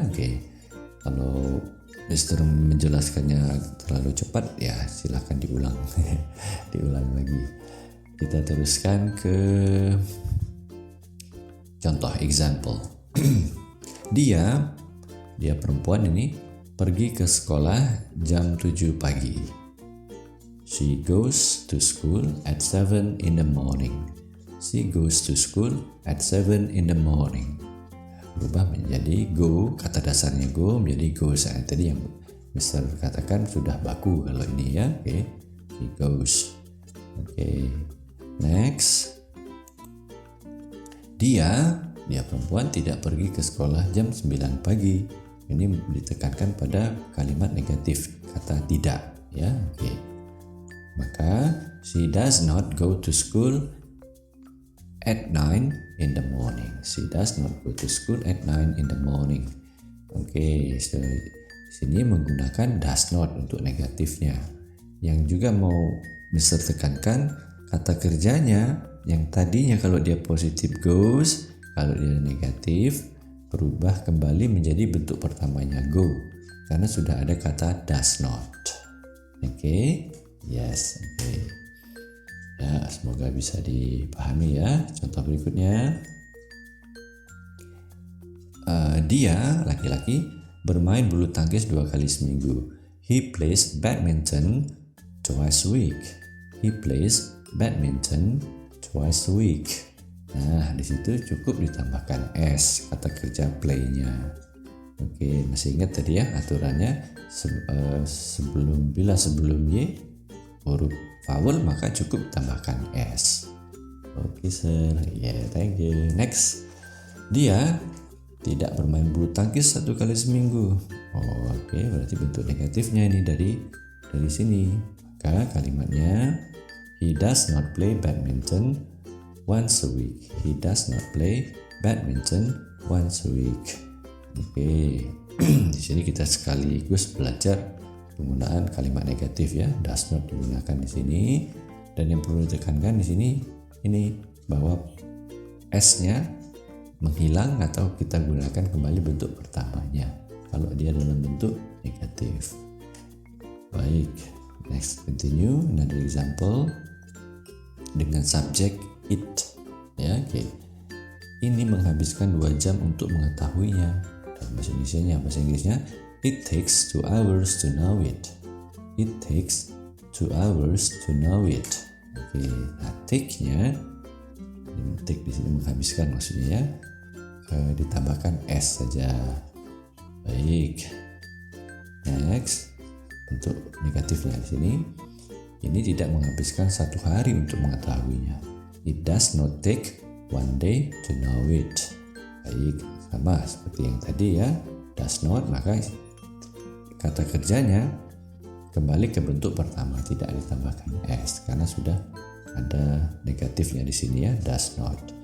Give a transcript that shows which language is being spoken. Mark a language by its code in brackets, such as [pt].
[id] Oke, kalau Mister menjelaskannya terlalu cepat ya silahkan diulang diulang lagi. Kita teruskan ke contoh example. dia perempuan ini pergi ke sekolah jam 7 pagi. [en] She goes to school at 7 in the morning. She goes to school at 7 in the morning. [id] Berubah menjadi go, kata dasarnya go menjadi goes. Tadi yang Mister katakan sudah baku kalau ini ya. Oke, [en] he goes. [id] Oke, next. Dia perempuan tidak pergi ke sekolah jam 9 pagi. Ini ditekankan pada kalimat negatif, kata tidak ya. Oke. [en] Maka she does not go to school at 9 in the morning. She does not go to school at 9 in the morning. [id] Oke, sini menggunakan does not untuk negatifnya. Yang juga mau Mister tekankan, kata kerjanya yang tadinya kalau dia positif goes, kalau dia negatif berubah kembali menjadi bentuk pertamanya go, karena sudah ada kata does not. Oke, yes, oke. Ya, semoga bisa dipahami ya. Contoh berikutnya, dia laki-laki bermain bulu tangkis 2 kali seminggu. [en] He plays badminton twice a week. He plays badminton twice a week. [id] Nah, di situ cukup ditambahkan s, kata kerja play-nya. Oke, masih ingat tadi ya aturannya, sebelum y huruf vowel maka cukup tambahkan s. [en] Oke sir, yeah, thank you. [id] Next, dia tidak bermain bulu tangkis 1 kali seminggu. Oke, berarti bentuk negatifnya ini dari sini. [en] Maka kalimatnya he does not play badminton once a week. He does not play badminton once a week. [id] Oke, di sini kita sekaligus belajar penggunaan kalimat negatif ya. Does not digunakan di sini, dan yang perlu ditekankan di sini ini bahwa s-nya menghilang atau kita gunakan kembali bentuk pertamanya kalau dia dalam bentuk negatif. Baik, [en] next continue another example [id] dengan subjek it ya. Oke. Ini menghabiskan 2 jam untuk mengetahuinya. Dalam bahasa Inggrisnya [en] it takes 2 hours to know it. It takes 2 hours to know it. [id] Oke, nah take-nya, take di sini menghabiskan maksudnya ya, ditambahkan s saja. Baik. Next, bentuk negatifnya di sini, ini tidak menghabiskan 1 hari untuk mengetahuinya. [en] It does not take 1 day to know it. [id] Baik, sama seperti yang tadi ya, does not, maka kata kerjanya kembali ke bentuk pertama, tidak ditambahkan s karena sudah ada negatifnya di sini ya, does not.